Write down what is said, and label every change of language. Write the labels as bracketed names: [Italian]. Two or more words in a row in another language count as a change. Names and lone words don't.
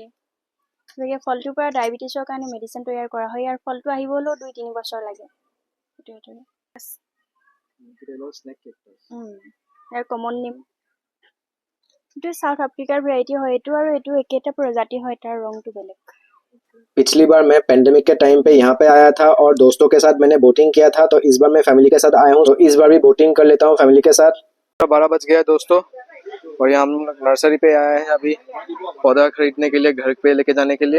[Assamese] ইভাগে ফলটোৰ পৰা ডায়েবেটিছৰ কাৰণে মেডিচিন তৈয়াৰ কৰা হয়। ইয়াৰ ফলটো আহিবলৈও 2-3 বছৰ লাগে। ইয়াৰ [English] common name [Assamese] এইটো সাউথ আফ্ৰিকাৰ ভেৰাইটি হয়। এইটো আৰু এইটো একেটা প্ৰজাতি হয়, তাৰ ৰংটো बेलेग। [Hindi] पिछली बार मैं पेंडेमिक के टाइम पे यहाँ पे आया था और दोस्तों के साथ मैंने बोटिंग किया था, तो इस बार मैं फैमिली के साथ आया हूँ, तो इस बार भी बोटिंग कर लेता हूँ फैमिली के साथ। 12 बज गया दोस्तों और यहाँ हम लोग नर्सरी पे आए हैं अभी पौधा खरीदने के लिए, घर पे लेके जाने के लिए।